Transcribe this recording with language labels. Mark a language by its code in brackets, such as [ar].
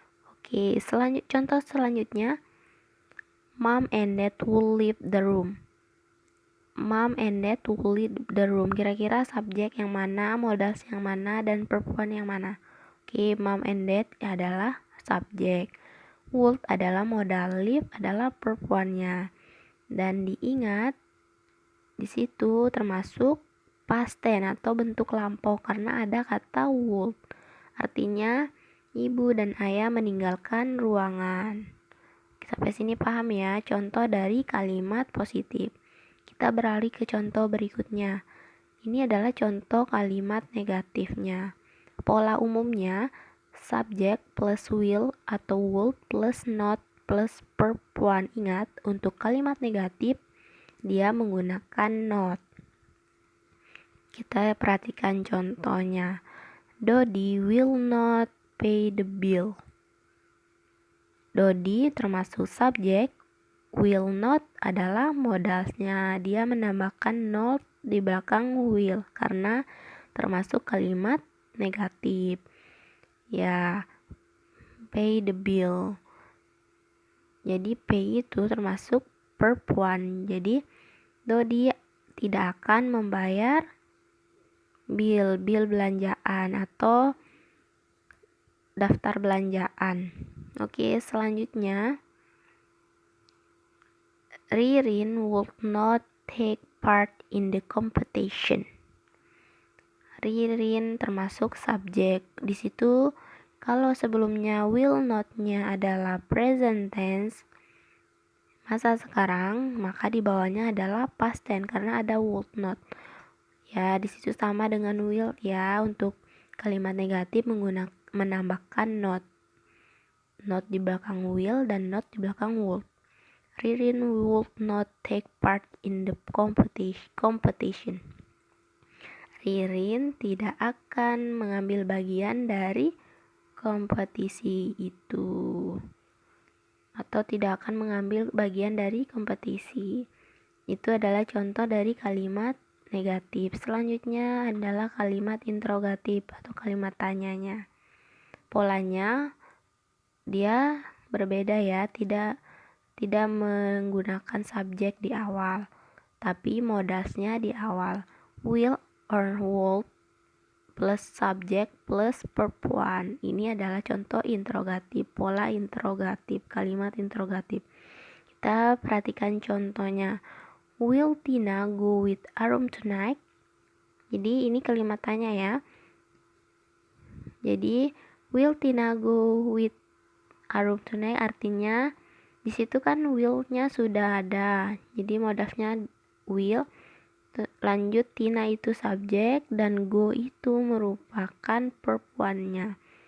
[en] Oke, contoh selanjutnya, Mom and Dad will leave the room. Mom and Dad will leave the room. [id] Kira-kira subjek yang mana, modals yang mana, dan perempuan yang mana? Oke, Mom and Dad adalah subjek. Would adalah modal, leave adalah perempuannya. Dan diingat, di situ termasuk past tense atau bentuk lampau karena ada kata would. Artinya ibu dan ayah meninggalkan ruangan. Sampai sini paham ya contoh dari kalimat positif. Kita beralih ke contoh berikutnya. Ini adalah contoh kalimat negatifnya. Pola umumnya subjek plus will atau would plus not plus verb one. Ingat, untuk kalimat negatif dia menggunakan not. Kita perhatikan contohnya. [en] Dodi will not pay the bill. [id] Dodi termasuk subjek, will not adalah modalnya. Dia menambahkan not di belakang will karena termasuk kalimat negatif. Ya, pay the bill. Jadi pay itu termasuk verb one. Jadi Dodi tidak akan membayar bill belanjaan atau daftar belanjaan. Oke, selanjutnya [en] Ririn would not take part in the competition. [id] Ririn termasuk subjek. Di situ kalau sebelumnya will not-nya adalah present tense, masa sekarang, maka di bawahnya adalah past tense karena ada would not. Ya, di situ sama dengan will ya, untuk kalimat negatif menambahkan not. Not di belakang will dan not di belakang would. [en] Ririn would not take part in the competition. [id] Ririn tidak akan mengambil bagian dari kompetisi itu, atau tidak akan mengambil bagian dari kompetisi. Itu adalah contoh dari kalimat negatif. Selanjutnya adalah kalimat interrogatif atau kalimat tanyanya. Polanya dia berbeda ya, tidak menggunakan subjek di awal, tapi modasnya di awal. [en] Will or would plus subjek plus verb one. [id] Ini adalah contoh interrogatif, pola interrogatif, kalimat interrogatif. Kita perhatikan contohnya. [en] Will Tina go with Arum tonight? [id] Jadi ini kalimat tanya ya. Jadi [en] will Tina go with Arum tonight [id] artinya di situ kan will-nya sudah ada. Jadi modalnya will, lanjut Tina itu subjek dan go itu merupakan verb one-nya.